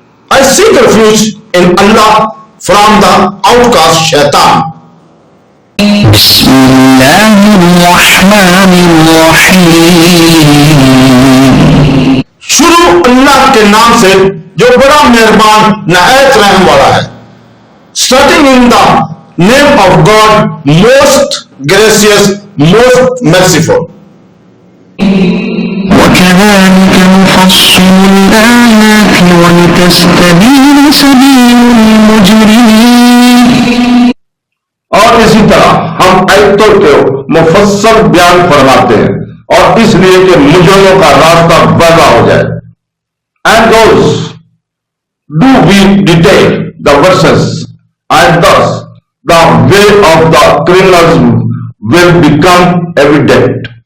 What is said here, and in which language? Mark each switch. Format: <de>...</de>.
<en>I seek refuge in Allah from the outcast shaitan.</en> <ar>بسم الله الرحمن الرحيم.</ar> <ur>شروع اللہ کے نام سے جو بڑا مہربان نہایت رحم والا ہے.</ur> <en>Starting in the name of God, most gracious, most merciful.</en> <ar>وكذلك نفصل الآيات ولتستبين سبيل المجرمين.</ar> <ur>اور اسی طرح ہم آیتوں کو مفصل بیان فرماتے ہیں اور اس لیے کہ مجرموں کا راستہ واضح ہو جائے.</ur> <en>And those do we detail the verses, and thus the way of the criminals will become evident.</en>